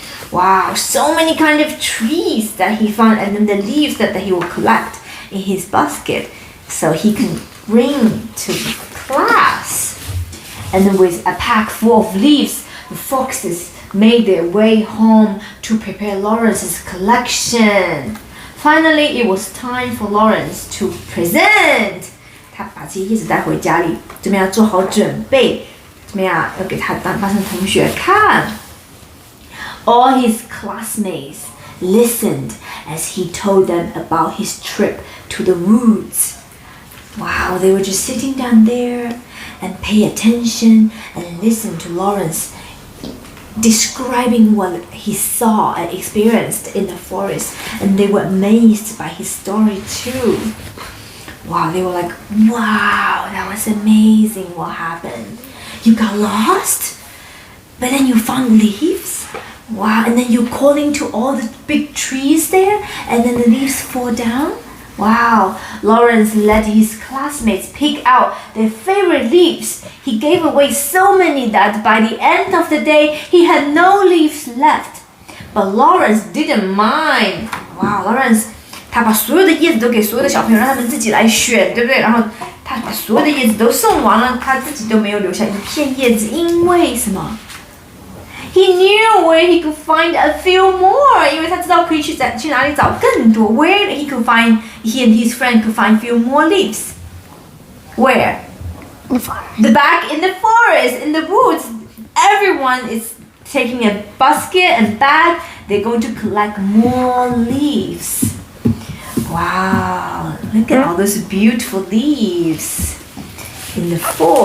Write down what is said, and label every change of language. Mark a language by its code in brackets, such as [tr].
[en] Wow, so many kind of trees that he found, and then the leaves that he will collect in his basket so he can bring to class. And then with a pack full of leaves, the foxes made their way home to prepare Lawrence's collection. Finally, it was time for Lawrence to present. [zh] 他把这些叶子带回家里，怎么样做好准备？怎么样要给他班上同学看 [en] ？All his classmates listened as he told them about his trip to the woods. Wow, they were just sitting down there and pay attention and listen to Lawrence describing what he saw and experienced in the forest, and they were amazed by his story too. Wow, they were like, wow, that was amazing. What happened? You got lost? But then you found leaves? Wow, and then you're calling to all the big trees there, and then the leaves fall down? Wow, Lawrence let his classmates pick out their favorite leaves. He gave away so many that by the end of the day, he had no leaves left. But Lawrence didn't mind. [zh] Wow, Lawrence 他把所有的叶子都给所有的小朋友，让他们自己来选，对不对？然后他把所有的叶子都送完了，他自己都没有留下一片叶子，因为什么 ？ [en] He knew where he could find a few more， [zh] 因为他知道可以去哪里找更多。 [en] Where he and his friend could find few more leaves. Where? The back in the forest, in the woods. Everyone is taking a basket and bag. They're going to collect more leaves. Wow, look at all those beautiful leaves in the forest.